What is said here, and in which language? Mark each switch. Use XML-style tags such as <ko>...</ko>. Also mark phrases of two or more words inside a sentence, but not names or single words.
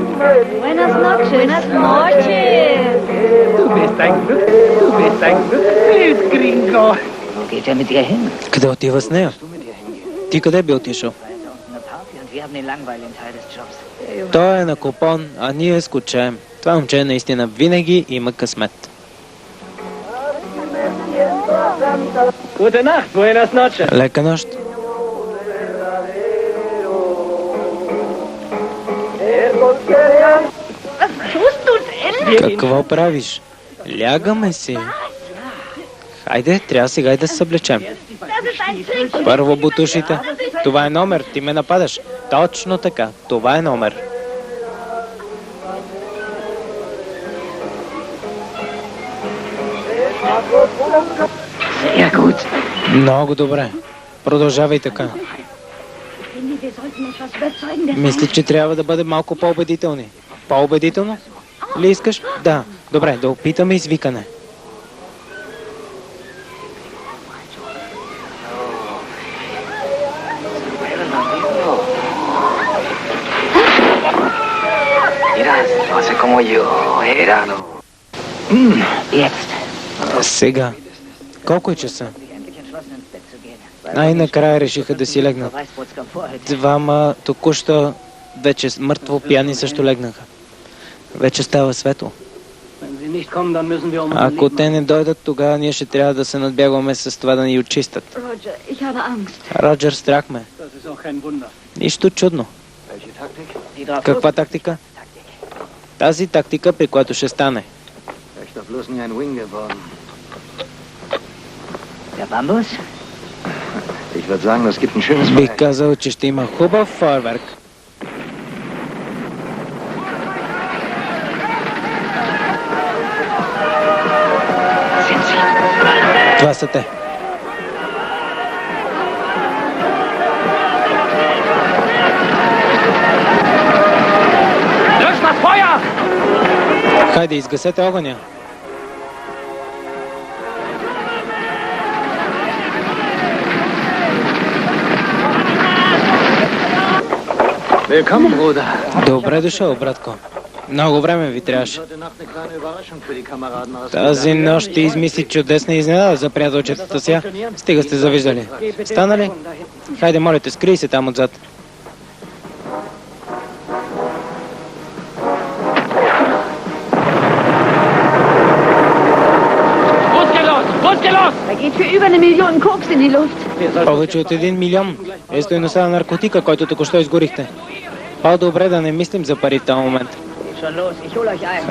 <es>Buenas noches. Buenas noches.</es> <de>Du bist ein Glück, Gringo. Wo geht er mit ihr hin?</de> <bg>Къде отива с нея? Ти къде би отишъл?</bg> <de>Eine Party und wir haben den langweiligen Teil des Jobs.</de> <bg>Той е на купон, а ние скучаем. Това момче наистина винаги има късмет.</bg> <de>Gute Nacht,</de> <es>buenas noches.</es> <bg>Лека нощ. Какво правиш? Лягаме си. Хайде, трябва сега и да се съблечем. Първо бутушите. Това е номер, ти ме нападаш. Точно така, това е номер.</bg> <de>Sehr gut.</de> <bg>Много добре. Продължавай така. Мисля, че трябва да бъдем малко по-убедителни. По-убедително? Ли искаш? Да. Добре, да опитаме извикане.</bg> <de>Jetzt.</de> <bg>Сега. Колко е часа?</bg> <de>Endlich entschlossen, ins Bett zu gehen.</de> <bg>Най-накрая решиха да си легнат.</bg> <de>Weißbrotskomfort heute.</de> <bg>Двама току-що вече мъртво пияни също легнаха. Вече става светло.</bg> <de>Wenn sie nicht kommen, dann müssen wir um unser</de> <bg>Ако</bg> <de>Leben</de> <bg>те не дойдат, тогава ние ще трябва да се надбягваме с това да ни очистят.</bg> <de>Roger, ich habe Angst.</de> <bg>Роджер, страх ме.</bg> <de>Das ist auch kein Wunder.</de> <bg>Нищо чудно.</bg> <de>Die drauf</de> <bg>Каква тактика? Тази тактика, при която ще стане.</bg> <de>Der Bambus? Ich würde sagen, das gibt ein schönes</de> <bg>Бих казал, че ще има хубав фойерверк. Това са те.</bg> <de>Löscht das Feuer!</de> <bg>Хайде, изгасете огъня.</bg> <de>Willkommen, Bruder.</de> <bg>Добре дошъл, братко. Много време ви трябваше. Тази нощ ти измисли чудесна изненада за приятелчетата си. Стига сте завиждали. Стана ли? Хайде, моля те, скрий се там отзад.</bg> <de>Da geht für über 1 Million Koks in die Luft.</de> <bg>Повече от 1 милион е стойността на наркотика, който току-що изгорихте. По-добре да не мислим за пари в този момент.</bg> <de>Schon los, ich hol euch ein.</de>